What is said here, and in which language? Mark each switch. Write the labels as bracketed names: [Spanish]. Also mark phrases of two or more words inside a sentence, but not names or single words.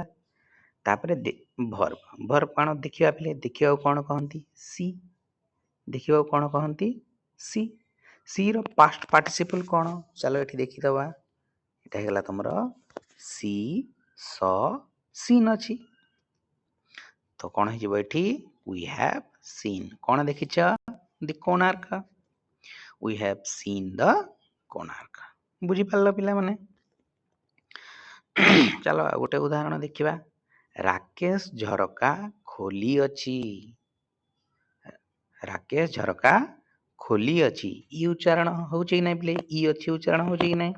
[Odia] ତାପରେ ଭର୍ବ କ'ଣ ଦେଖିବା ପିଲେ? ଦେଖିବାକୁ କ'ଣ କହନ୍ତି? ସି। ଦେଖିବାକୁ କ'ଣ କହନ୍ତି? ସି। ସିର [English] past participle [Odia] କ'ଣ? ଚାଲ ଏଠି ଦେଖିଦେବା। ଏଟା ହେଇଗଲା ତମର ସି, ସ, ସିନ୍ ଅଛି। ତ କ'ଣ ହେଇଯିବ ଏଠି? [English] we have seen। [Odia] କ'ଣ ଦେଖିଛ? [English] the କୋଣାର୍କ। we have seen the କୋଣାର୍କ। [Odia] ବୁଝିପାରିଲ ପିଲାମାନେ? ଚାଲ ଆଉ ଗୋଟେ ଉଦାହରଣ ଦେଖିବା। ରାକେଶ ଝରକା ଖୋଲି ଅଛି। ରାକେଶ ଝରକା ଖୋଲି ଅଛି। ଇ ଉଚ୍ଚାରଣ ହଉଛି କି ନାଇଁ ପିଲେ? ଇ ଅଛି ଉଚ୍ଚାରଣ ହଉଛି କି ନାଇଁ?